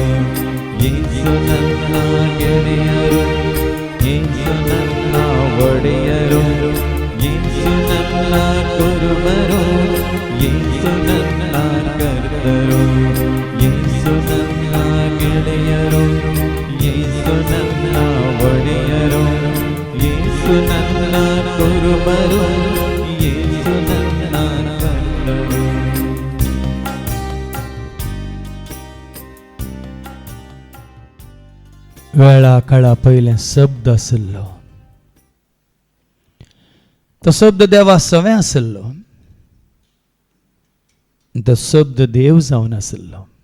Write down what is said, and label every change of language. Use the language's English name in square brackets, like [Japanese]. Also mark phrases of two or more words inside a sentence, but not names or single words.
[Kannada] ಯೇಸು ನನ್ನ ಗೆಳೆಯರು, ಯೇಸು ನನ್ನ ಒಡೆಯರು, ಯೇಸು ನನ್ನ ಕುರುಬರು, ಯೇಸು ನನ್ನ ಕರ್ತರು. ಯೇಸು ನನ್ನ ಗೆಳೆಯರು, ಯೇಸು ನನ್ನ ಒಡೆಯರು, ಯೇಸು ನನ್ನ ಕುರುಬರು, ಯೇಸು ನನ್ನ ಕರ್ತರು. [Konkani] वेळा काळा पहिले शब्द आसलो. तो शब्द देवा सवे आसलो. तो शब्द देव जावन आसलो.